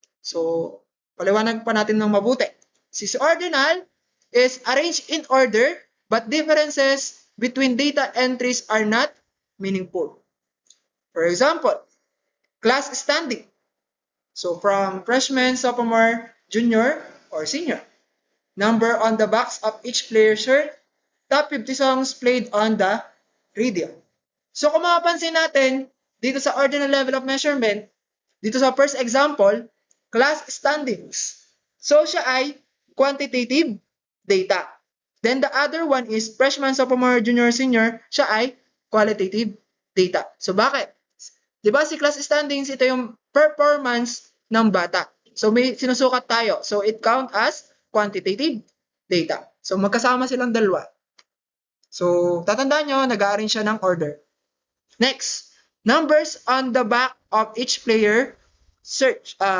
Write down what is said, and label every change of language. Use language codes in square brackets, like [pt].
[tl] So, paliwanag pa natin ng mabuti. [en] Since ordinal is arranged in order, but differences between data entries are not meaningful. For example, class standing. So from freshman, sophomore, junior, or senior. Number on the backs of each player's shirt. Top 50 songs played on the radio. [tl] So kung mapapansin natin, dito sa ordinal level of measurement, dito sa first example, class standings. So siya ay quantitative data. [en] Then the other one is freshman, sophomore, junior, senior, [tl] siya ay [en] qualitative data. So bakit? [tl] Diba si class standings, ito yung performance ng bata. [en] So [tl] may sinusukat tayo. [en] So it count as quantitative data. [tl] So magkasama silang dalawa. So tatandaan nyo, nag-arrange siya ng order. [en] Next, numbers on the back of each player shirt.